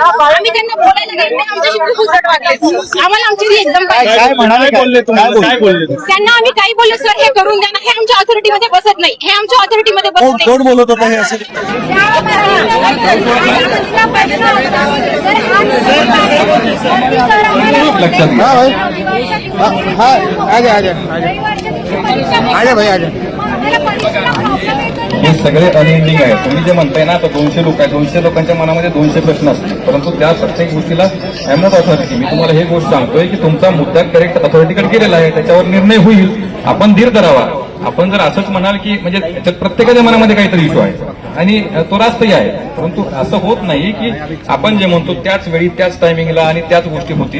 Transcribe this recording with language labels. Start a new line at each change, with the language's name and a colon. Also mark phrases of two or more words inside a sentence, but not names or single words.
Marathi: आम्ही त्यांना बोलायला गेलो ते आमच्याशी खूप उद्धट वागले. आम्हाला आमची एक्झाम पाहिजे. काय म्हणाले, बोलले तुम्ही, काय बोलले? त्यांना आम्ही काही बोललो सर हे करून द्या ना, हे आमच्या ऑथॉरिटीमध्ये बसत नाही, हे आमच्या ऑथॉरिटीमध्ये बसत नाही. कोण बोलत होता हे असं? लक्षात
Hindi: हाँ भाई, हाँ आजा आजा आजा भाई आजा.
Marathi: हे सगळे अनएंडिंग आहे. तुम्ही जे म्हणताय ना आता 200 लोक आहे, 200 लोकांच्या मनामध्ये 200 प्रश्न असतील, परंतु त्या प्रत्येक गोष्टीला
English: I am not authority.
Marathi: मी तुम्हाला हे गोष्ट सांगतोय की तुमचा मुद्दा करेक्ट अथॉरिटीकडे गेलेला आहे, त्याच्यावर निर्णय होईल, आपण धीर धरावा. आपण जर असंच म्हणाल की म्हणजे त्याच्यात प्रत्येकाच्या मनामध्ये काहीतरी इश्यू आहे आणि तो रास्तही आहे, परंतु असं होत नाही की आपण जे म्हणतो त्याच वेळी त्याच टायमिंगला आणि त्याच गोष्टी होतील.